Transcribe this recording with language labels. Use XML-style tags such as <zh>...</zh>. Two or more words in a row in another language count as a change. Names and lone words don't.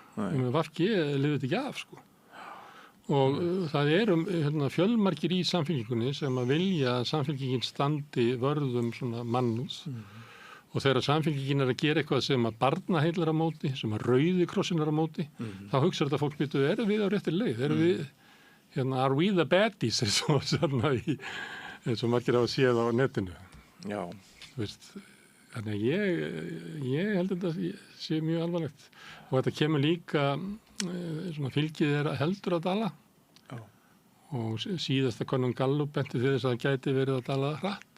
<is>Með VG lifir þetta ekki af sko. Og það eru fjölmargir í samfylkingunni sem að vilja að samfylkingin standi vörðum svona mannúð og þegar samfylkingin er að gera eitthvað sem að barnaheilar á móti, sem að Rauði krossinn er á móti, þá hugsar þetta fólk býtu, erum við á réttir leið? Erum við,</is> <en>are we the baddies?</en> <is>eins og margir hafa séð á netinu. Já. Þannig að ég held að þetta sé mjög alvarlegt og þetta kemur líka svona fylgið heldur að dala og síðasta könnun Gallup benti til þess að það gæti verið að dala hratt.</is>